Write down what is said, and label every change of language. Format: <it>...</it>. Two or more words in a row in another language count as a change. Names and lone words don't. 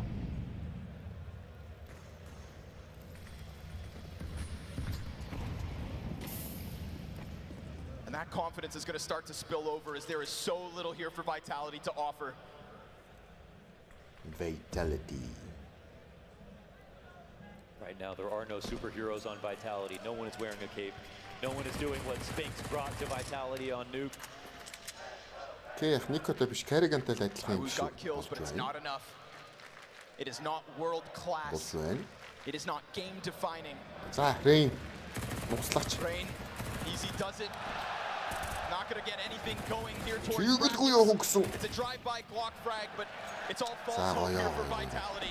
<en>And that confidence is going to start to spill over as there is so little here for Vitality to offer. Vitality. Right now, there are no superheroes on Vitality. No one is wearing a cape. No one is doing what Spinks brought to Vitality on Nuke. Okay,</en> <mn>Nicoтай биш Kerriganтай л адилхан юм шүү.</mn> <en>Got kills, but it's not enough. It is not world class. It is not game defining.</en> <mn>За, Rain. Муслаач.</mn> <en>Rain, easy does it. Not going to get anything going here towards. It's a drive-by Glock frag, but it's all false hope here for Vitality.</en>